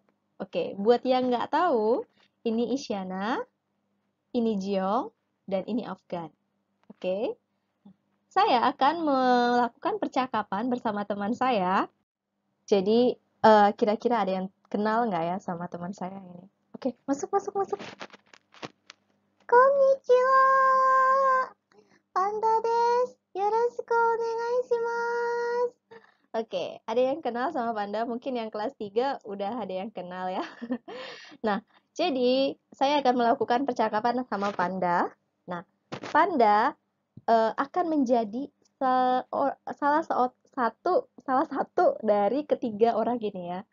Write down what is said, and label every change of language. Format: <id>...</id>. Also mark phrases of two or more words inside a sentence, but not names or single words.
<id>Oke, buat yang nggak tahu, ini Isyana, ini Jeong, dan ini Afgan. Oke, saya akan melakukan percakapan bersama teman saya. Jadi, kira-kira ada yang kenal nggak ya sama teman saya ini? Oke, masuk, masuk, masuk.</id> <ja>こんにちは、Pandaです. よろしくお願いします.</ja> <id>Oke, ada yang kenal sama Panda? Mungkin yang kelas 3 udah ada yang kenal ya. Nah, jadi saya akan melakukan percakapan sama Panda. Nah, Panda akan menjadi salah satu dari ketiga orang ini ya.</id>